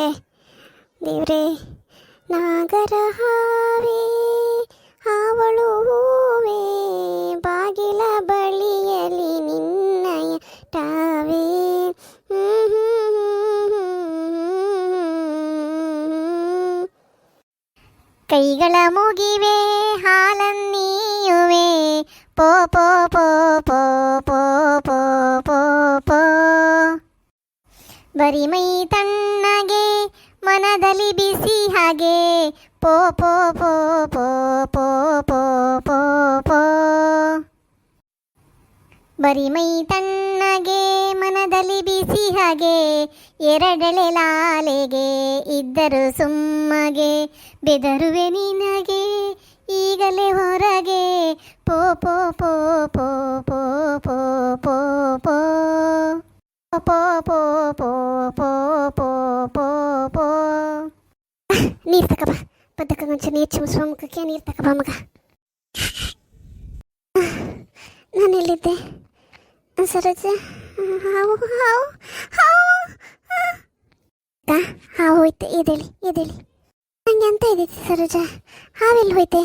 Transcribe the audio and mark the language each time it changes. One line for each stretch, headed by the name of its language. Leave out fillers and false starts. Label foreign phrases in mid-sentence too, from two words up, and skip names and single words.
Kannada: ದೇವ್ರೆ ನಾಗರ ಹಾವೇ ಹಾವಳು ಹೂವೇ, ಬಾಗಿಲ ಬಳಿಯಲಿ ನಿನ್ನಯ ಟಾವೇ. ಕೈಗಳ ಮುಗಿವೆ ಹಾಲನ್ನೀಯುವೆ, ಪೋ ಪೋ ಪೋ ಪೋ ಪೋ ಪೋ ಪೋ ಪೋ. ಬರಿ ಮೈ ತಣ್ಣಗೆ ಮನದಲ್ಲಿ ಬಿಸಿ ಹಾಗೆ, ಪೋ ಪೋ ಪೋ ಪೋ ಪೋ ಪೋ ಪೋ ಪೋ. ಬರಿ ಮೈ ತಣ್ಣಗೆ ಮನದಲ್ಲಿ ಬಿಸಿ ಹಾಗೆ, ಎರಡೆಳೆ ಲಾಲೆಗೆ ಇದ್ದರು ಸುಮ್ಮಗೆ, ಬೆದರುವೆ ನಿನಗೆ ಈಗಲೇ ಹೊರಗೆ ಪೋ ಪೋ ಪೋ ಪೋ ಪೋ ಪೋ ಪೋ ಪೋ ಪೋ ಪೋ ಪೋ ಪೋ ಪೋ ಪೋ ಪೋ ನೀರು ತಕಬ ಪದಕ ಒಂಚೂರು ನೀರು ಚಿಮ್ಸುವ ಮುಖಕ್ಕೆ ನೀರು ತಕಬ ಮಗ. ನಾನು ಎಲ್ಲಿದ್ದೆ ಸರೋಜ? ಹಾವು ಹಾವು ಹಾವು ಹಾವು ಹೋಯ್ತೆ. ಎದೇಳಿ ಎದೇಳಿ ನಂಗೆ ಅಂತ ಇದೈತಿ ಸರೋಜ. ಹಾವೆಲ್ಲಿ ಹೋಯ್ತೆ?